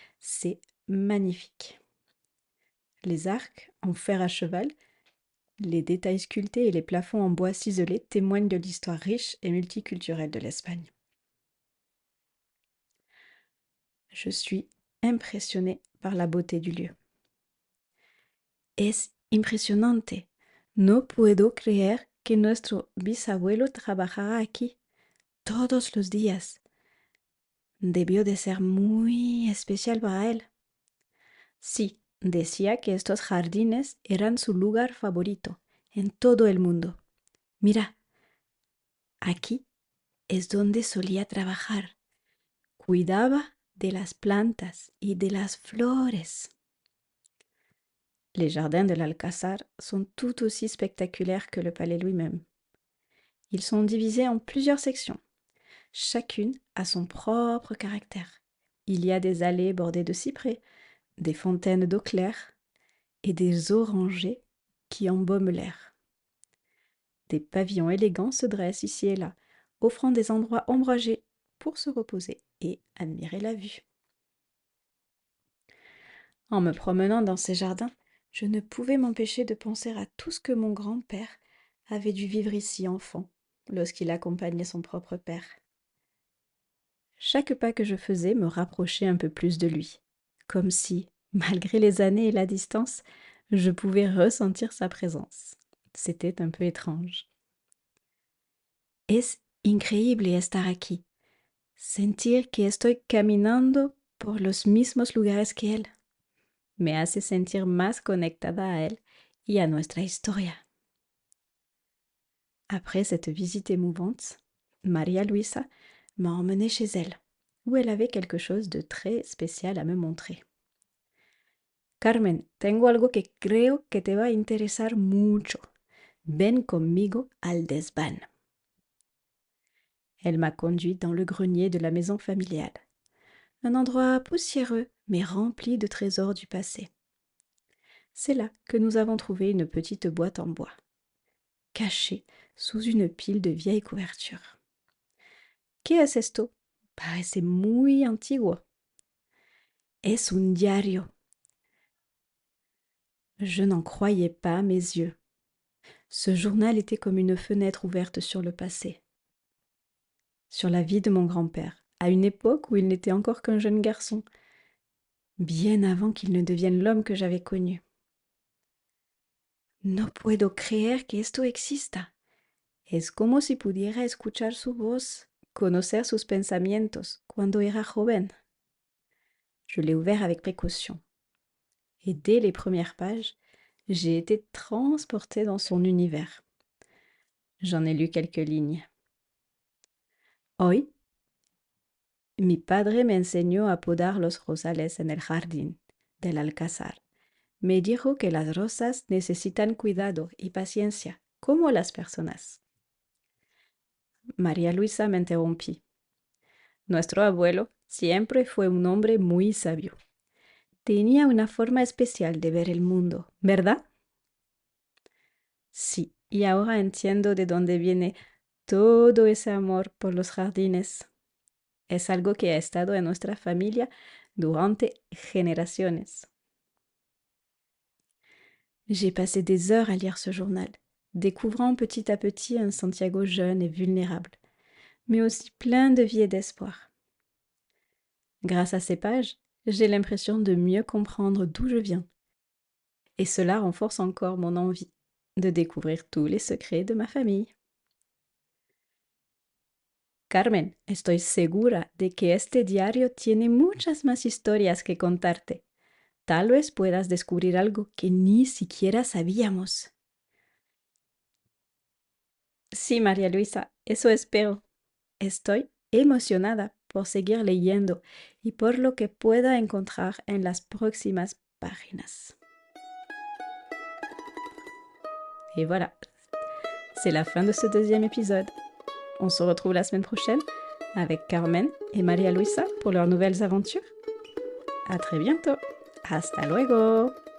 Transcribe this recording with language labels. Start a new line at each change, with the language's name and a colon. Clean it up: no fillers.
French: C'est magnifique. Les arcs en fer à cheval, les détails sculptés et les plafonds en bois ciselé témoignent de l'histoire riche et multiculturelle de l'Espagne. Je suis impressionnée par la beauté du lieu.
Spanish: Es impresionante. No puedo creer que nuestro bisabuelo trabajara aquí todos los días. Debió de ser muy especial para él. Sí, decía que estos jardines eran su lugar favorito en todo el mundo. Mira, aquí es donde solía trabajar. Cuidaba de las plantas y de las flores.
French: Les jardins de l'Alcázar sont tout aussi spectaculaires que le palais lui-même. Ils sont divisés en plusieurs sections. Chacune a son propre caractère. Il y a des allées bordées de cyprès, des fontaines d'eau claire et des orangers qui embaument l'air. Des pavillons élégants se dressent ici et là, offrant des endroits ombragés pour se reposer et admirer la vue. En me promenant dans ces jardins, je ne pouvais m'empêcher de penser à tout ce que mon grand-père avait dû vivre ici enfant, lorsqu'il accompagnait son propre père. Chaque pas que je faisais me rapprochait un peu plus de lui, comme si, malgré les années et la distance, je pouvais ressentir sa présence. C'était un peu étrange.
Spanish: Es increíble estar aquí, sentir que estoy caminando por los mismos lugares que él. Me hace sentir más conectada a él y a nuestra historia.
French: Après cette visite émouvante, Maria Luisa m'a emmenée chez elle, où elle avait quelque chose de très spécial à me montrer.
Spanish: Carmen, tengo algo que creo que te va a interesar mucho. Ven conmigo al desván.
French: Elle m'a conduite dans le grenier de la maison familiale, un endroit poussiéreux mais rempli de trésors du passé. C'est là que nous avons trouvé une petite boîte en bois, cachée sous une pile de vieilles couvertures.
Spanish: ¿Qué es esto? Parece muy antiguo. Es un diario.
French: Je n'en croyais pas mes yeux. Ce journal était comme une fenêtre ouverte sur le passé, sur la vie de mon grand-père, à une époque où il n'était encore qu'un jeune garçon, bien avant qu'il ne devienne l'homme que j'avais connu.
Spanish: No puedo creer que esto exista. Es como si pudiera escuchar su voz, conocer sus pensamientos cuando era joven.
French: Je l'ai ouvert avec précaution. Et dès les premières pages, j'ai été transportée dans son univers. J'en ai lu quelques lignes.
Spanish: Hoy, mi padre me enseñó a podar los rosales en el jardín del Alcázar. Me dijo que las rosas necesitan cuidado y paciencia, como las personas. María Luisa me interrumpí. Nuestro abuelo siempre fue un hombre muy sabio. Tenía una forma especial de ver el mundo, ¿verdad? Sí, y ahora entiendo de dónde viene todo ese amor por los jardines. Es algo que ha estado en nuestra familia durante generaciones.
French: J'ai passé des heures à lire ce journal, découvrant petit à petit un Santiago jeune et vulnérable, mais aussi plein de vie et d'espoir. Grâce à ces pages, j'ai l'impression de mieux comprendre d'où je viens. Et cela renforce encore mon envie de découvrir tous les secrets de ma famille.
Spanish: Carmen, estoy segura de que este diario tiene muchas más historias que contarte. Tal vez puedas descubrir algo que ni siquiera sabíamos. Sí, María Luisa, eso espero. Estoy emocionada por seguir leyendo y por lo que pueda encontrar en las próximas páginas.
French: Et voilà, c'est la fin de ce deuxième épisode. On se retrouve la semaine prochaine avec Carmen et María Luisa pour leurs nouvelles aventures. À très bientôt.
Spanish: Hasta luego.